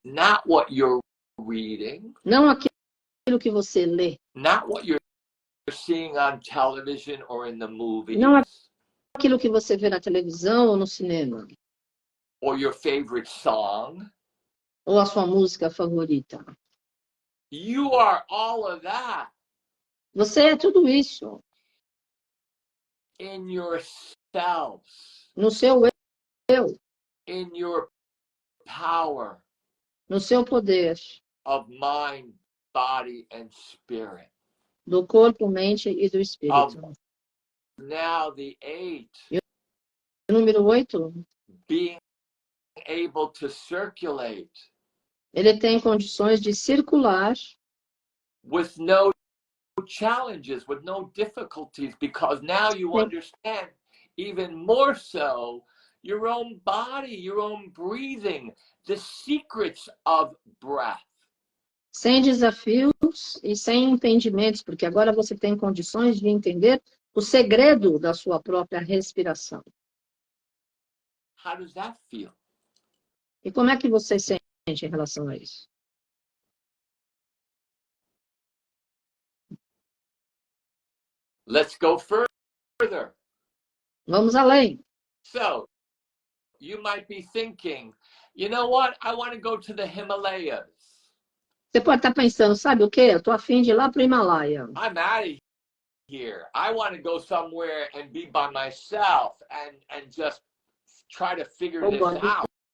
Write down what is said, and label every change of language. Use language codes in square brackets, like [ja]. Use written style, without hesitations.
[en] Not what you're reading. [pt] Não aquilo que você lê. [en] Not what you're seeing on television or in the movies. [pt] Não aquilo que você vê na televisão ou no cinema. [en] Or your favorite song. [pt] Ou a sua música favorita. [en] You are all of that. [pt] Você é tudo isso. [en] In yourselves. [pt] No seu eu. [en] In your power. [pt] No seu poder. [en] Of mind, body, and spirit. [pt] Do corpo, mente e do espírito. [en] Now the 8. [pt] O número 8. [en] Being able to circulate. [pt] Ele tem condições de circular. [en] With no challenges, with no difficulties, because now you understand even more so your own body, your own breathing, the secrets of breath. [pt] Sem desafios e sem impedimentos, porque agora você tem condições de entender o segredo da sua própria respiração. [en] How does that feel? [pt] E como é que você sente em relação a isso? [en] Let's go further. [pt] Vamos além. [en] So, you might be thinking, you know what? I want to go to the Himalayas. [pt] Você pode estar pensando, sabe o quê? Eu estou a fim de ir lá para o Himalaia. [en] I'm out of here. I want to go somewhere and be by myself and just try to figure this out.